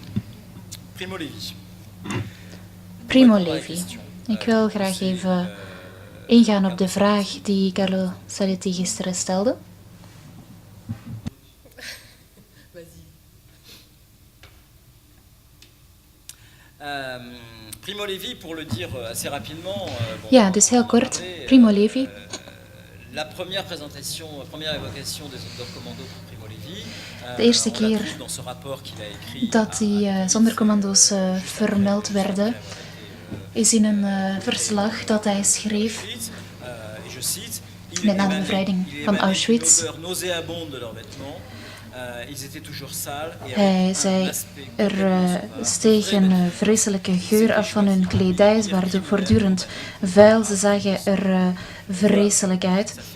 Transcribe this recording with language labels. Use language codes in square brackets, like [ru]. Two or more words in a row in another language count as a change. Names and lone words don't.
[nl] Primo Levi. Ik wil graag even ingaan op de vraag die Carlo Saletti gisteren stelde. [fr] Primo Levi, pour le dire assez rapidement. [nl] Ja, dus heel kort. Primo Levi. [fr] La première évocation des Sonderkommandos pour Primo Levi. [nl] De eerste keer dat die Sonderkommando's vermeld werden, is in een verslag dat hij schreef. net na de bevrijding van Auschwitz. Hij zei, er steeg een vreselijke geur af van hun kledij, ze waren voortdurend vuil, ze zagen er vreselijk uit.